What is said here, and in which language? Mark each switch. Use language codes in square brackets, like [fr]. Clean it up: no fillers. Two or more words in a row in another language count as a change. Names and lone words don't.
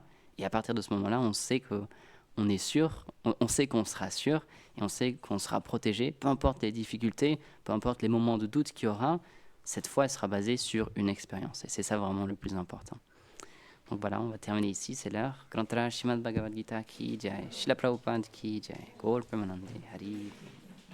[fr] Et à partir de ce moment-là, on sait que on est sûr, on sait qu'on sera sûr et on sait qu'on sera protégé, peu importe les difficultés, peu importe les moments de doute qu'il y aura, cette foi elle sera basée sur une expérience. Et c'est ça vraiment le plus important. Donc voilà, on va terminer ici, c'est l'heure. [hi] ग्रन्त्र श्रीमद् भगवद् गीता की जय, श्रील प्रभुपाद की जय, गौर प्रेमानन्दे हरि.